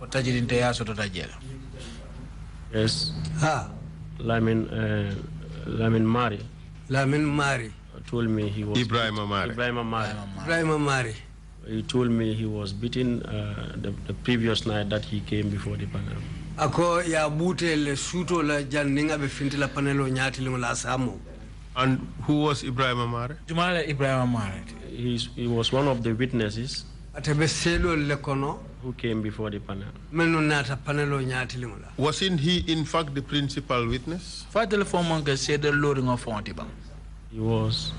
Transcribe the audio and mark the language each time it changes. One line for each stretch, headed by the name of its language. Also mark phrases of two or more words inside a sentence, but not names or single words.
English: Yes. Lamin Mari told me he was Ibrahim Mari. He told me he was beaten the previous night that he came before the panel.
Mandingo: Ako ya bute le suto la janinga be finti la panelo nyati la samo.
English: And who was Ibrahim Amare?
Mandingo: Jumala Ibrahim Amare.
English: He was one of the witnesses who came before the panel. Wasn't he in fact the principal witness? He was.